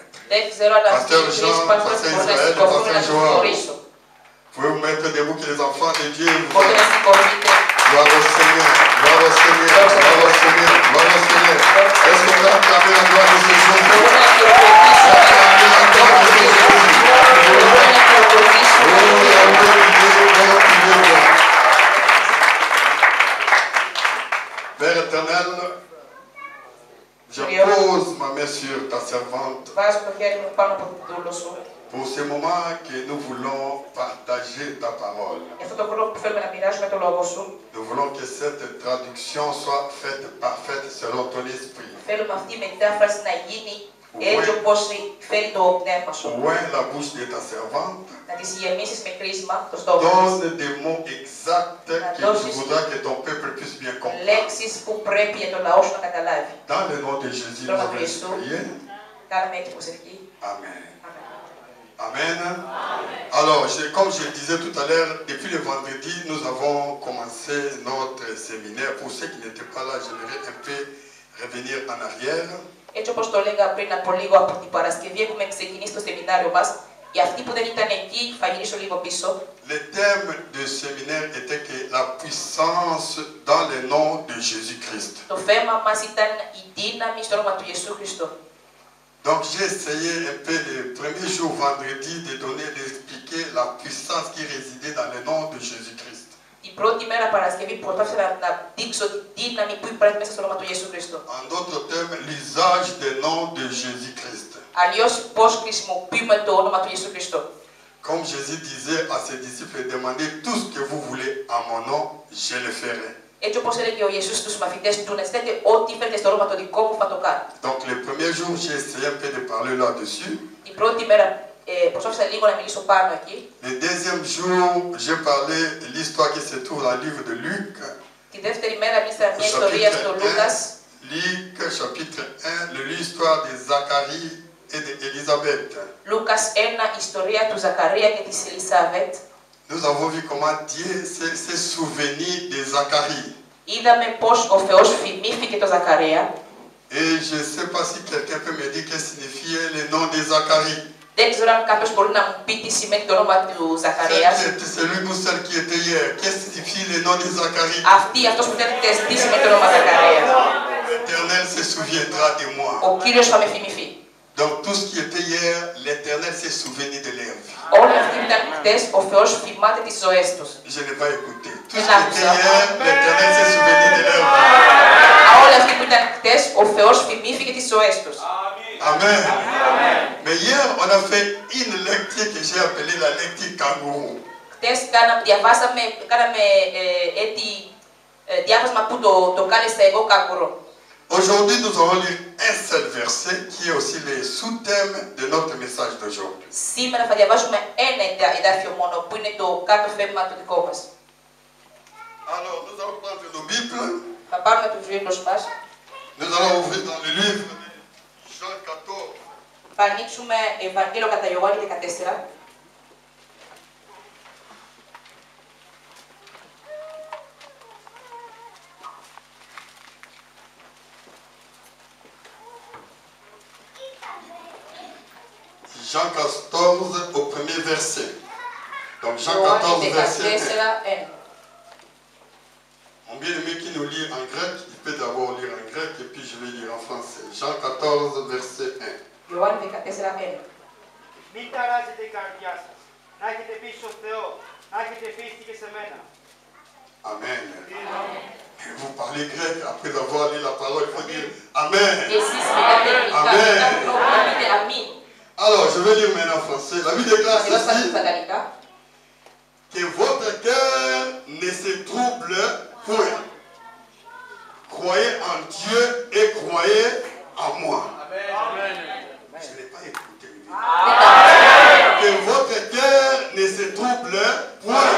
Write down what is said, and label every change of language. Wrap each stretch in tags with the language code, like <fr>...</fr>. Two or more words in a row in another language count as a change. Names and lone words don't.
<el>Δεν ξέρω αν αυτή η</el> <fr>Pasteur</fr> <el>κρίση</el> <fr>Jean,</fr> <el>υπάρχουν</el> <fr>Pasteur</fr> <el>μπορούν να</el> <fr>Israël,</fr> <el>σηκωθούν</el> <fr>Pasteur</fr> <el>να τους</el> <fr>Joël.</fr> <el>γνωρίσω.</el> <fr>Vous pouvez vous mettre debout que les enfants de Dieu vous</fr> <el>Μπορείτε να σηκωθείτε.</el> <fr>gloire au Seigneur, gloire au Seigneur, gloire au Seigneur, gloire au Seigneur. Est-ce qu'on peut acclamer la gloire de ce jour?</fr> <el>Μπορούμε να χειροκροτήσουμε.</el> <fr>Acclamer la gloire de ce jour.</fr> <el>Μπορούμε να χειροκροτήσουμε.</el> <fr>Père éternel, je pose ma main sur ta servante</fr> <el>Βάζω το χέρι μου πάνω από την δούλο σου.</el> <fr>pour ce moment que nous voulons partager ta parole.</fr> <el>Για αυτό το χρόνο που θέλουμε να μοιράσουμε το λόγο σου.</el> <fr>Nous voulons que cette traduction soit faite parfaite selon ton esprit.</fr> <el>Θέλουμε αυτή η μετάφραση να γίνει έτσι όπως φέρει το πνεύμα σου.</el> <fr>Ouvre la bouche de ta servante.</fr> <el>Να τις γεμίσεις με κρίσμα το στόμα της.</el> <fr>Donne des mots exacts que tu voudras que ton peuple puisse bien comprendre.</fr> <el>Λέξεις που πρέπει για το λαό σου να καταλάβει.</el> <fr>Dans le nom de Jésus, nous avons prié.</fr> <el>Κάνουμε έτσι προσευχή.</el> <fr>Amen. Amen. Alors, comme je le disais tout à l'heure, depuis le vendredi, nous avons commencé notre séminaire. Pour ceux qui n'étaient pas là, j'aimerais un peu revenir en arrière.</fr> <el>Έτσι όπως το έλεγα πριν από λίγο από την Παρασκευή, έχουμε ξεκινήσει το σεμινάριο μας. Για αυτοί που δεν ήταν εκεί, θα γυρίσω λίγο πίσω.</el> <fr>Le thème du séminaire était que la puissance dans le nom de Jésus-Christ.</fr> <el>Το θέμα μας ήταν η δύναμη στο όνομα του Ιησού Χριστού.</el> <fr>Donc j'ai essayé un peu le premier jour vendredi d'expliquer la puissance qui résidait dans le nom de Jésus-Christ.</fr> <el>Την πρώτη μέρα Παρασκευή προσπάθησα να δείξω τη δύναμη που υπάρχει μέσα στο όνομα του Ιησού Χριστού.</el> <fr>En d'autres termes, l'usage du nom de Jésus-Christ.</fr> <el>Αλλιώς πώς χρησιμοποιούμε το όνομα του Ιησού Χριστού.</el> <fr>Comme Jésus disait à ses disciples, demandez tout ce que vous voulez à mon nom, je le ferai.</fr> <el>Έτσι όπως έλεγε ο Ιησούς στους μαθητές του, να ζητάτε ό,τι θέλετε στο όνομα το δικό μου θα το κάνω.</el> <fr>Donc le premier jour, j'ai essayé un peu de parler là-dessus.</fr> <el>Την πρώτη μέρα προσπάθησα λίγο να μιλήσω πάνω εκεί.</el> <fr>Le deuxième jour, j'ai parlé de l'histoire qui se trouve dans le livre de Luc.</fr> <el>Τη δεύτερη μέρα μίλησα μια ιστορία στο Λούκας.</el> <fr>Luc chapitre 1, l'histoire de Zacharie et d'Élisabeth.</fr> <el>Λούκας 1, ιστορία του Ζακαρία και της Ελισάβετ.</el> <fr>Nous avons vu comment Dieu s'est souvenu de Zacharie.</fr> <el>Είδαμε πώς ο Θεός θυμήθηκε το Ζακαρία.</el> <fr>Et je ne sais pas si quelqu'un peut me dire qu'est-ce que signifiait le nom de Zacharie.</fr> <el>Δεν ξέρω αν κάποιος μπορεί να μου πει τι σημαίνει το όνομα του Ζακαρία.</el> <fr>Celui ou celle qui était hier, qu'est-ce que signifie le nom de Zacharie?</fr> <el>Αυτός που ήταν χτες, τι σημαίνει το όνομα Ζακαρία.</el> <fr>L'Éternel se souviendra de moi.</fr> <el>Ο Κύριος θα με θυμηθεί.</el> <fr>Donc tout ce qui était hier, l'Éternel s'est souvenu de leur vie.</fr> <el>Όλοι αυτοί που ήταν χτες, ο Θεός θυμάται τις ζωές τους.</el> <fr>Je n'ai pas écouté. Tout ce qui était hier, l'Éternel s'est souvenu de leur vie.</fr> <el>Όλοι αυτοί που ήταν χτες, ο Θεός θυμήθηκε τις ζωές τους.</el> <fr>Amen. Mais hier, on a fait une lecture que j'ai appelée la lecture kangourou.</fr> <el>Χτες κάναμε διάβασμα που το κάλεσα εγώ κάγκουρο.</el> <fr>Aujourd'hui, nous allons lire un seul verset qui est aussi le sous-thème de notre message d'aujourd'hui.</fr> <el>Σήμερα θα διαβάσουμε ένα εδάφιο μόνο, που είναι το κάτω θέμα το δικό μας.</el> <fr>Alors, nous allons prendre nos Bibles.</fr> <el>Θα πάρουμε τους βίβλους μας.</el> <fr>Nous allons ouvrir dans le livre de Jean 14.</fr> <el>Θα ανοίξουμε Ευαγγέλιο κατά Ιωάννη 14.</el> <fr>Jean 14 au premier verset. Donc Jean 14 verset 1. Mon bien-aimé qui nous lit en grec, il peut d'abord lire en grec et puis je vais lire en français. Jean 14 verset 1.</fr> <el>Ιωάννη 14, 1. Μην ταράζετε η καρδιά σας. Να έχετε πίστη στο Θεό. Να έχετε πίστη και σε μένα.</el> <fr>Amen. Vous parlez grec, après avoir lu la parole, il faut dire Amen.</fr> <el>Εσείς μιλάτε ελληνικά, να πείτε αμήν.</el> <fr>Alors, je vais lire maintenant en français. La Bible déclare</fr> <el>Διαβάσω</el> <fr>ceci,</fr> <el>στα γαλλικά.</el> <fr>que votre cœur ne se trouble point. Croyez en Dieu et croyez en moi. Amen. Je n'ai pas écouté. Que votre cœur ne se trouble point.</fr>